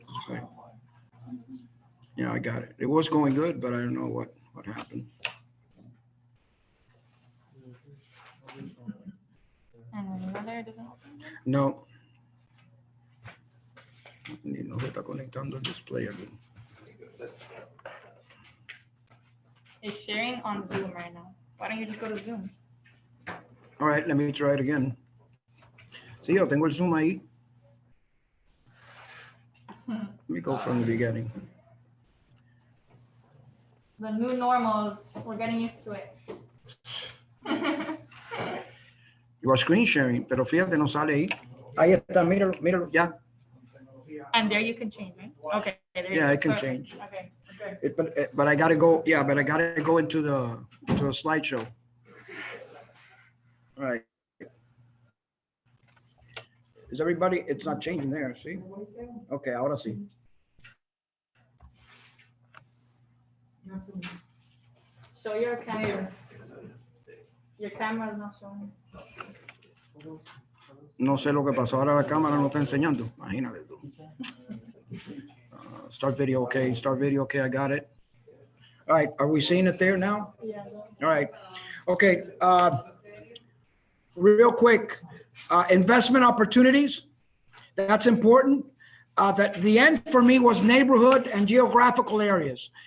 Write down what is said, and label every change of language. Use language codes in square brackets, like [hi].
[en] Okay. Yeah, I got it. It was going good, but I don't know what happened. And another doesn't open. No. [es] Ni no se está conectando el display aquí. [en] It's sharing on Zoom right now. Why don't you just go to Zoom? All right, let me try it again. [es] Sí, yo tengo el Zoom ahí. [en] Let me go from the beginning. The new normals, we're getting used to it. You are screen sharing, [es] pero fíjate, no sale ahí. Ahí está, míralo, míralo, ya. [en] And there you can change, right? Okay. There you Yeah, go. I can Perfect. change. Okay. But I gotta go, yeah, but I gotta go into the slideshow. All right. Is everybody, it's not changing there, see? [es] Okay, ahora sí. [en] Show your camera. Your camera is not showing. [es] No sé lo que pasó, ahora la cámara no está enseñando. Imagínate tú. [en] Start video, okay, start video, okay, I got it. All right, are we seeing it there now? Yeah. All right, okay. Real quick, investment opportunities, that's important. That the end for me was neighborhood and geographical areas.